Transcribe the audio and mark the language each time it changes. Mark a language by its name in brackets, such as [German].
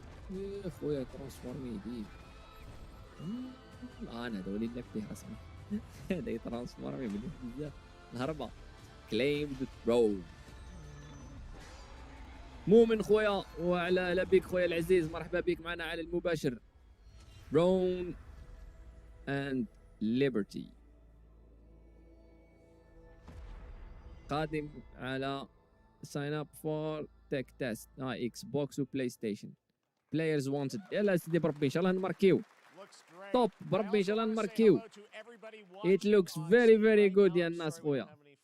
[Arabic] يا خويا ترانسفورمي ديب. انا هذا اللي لعبت فيه رسمي. هذا يترانسفورمي بزاف. الهربة كليم ذا ثرون. مؤمن خويا وعلى بيك خويا العزيز مرحبا بك معنا على المباشر. [English] Throne and Liberty [Arabic] قادم على [English] sign up for tech test Xbox وبلاي ستيشن. players wanted. [Arabic] يلا سيدي بربي ان شاء الله نماركيو توب بربي ان شاء الله نماركيو. [English] it looks very very good [Arabic] يا الناس خويا.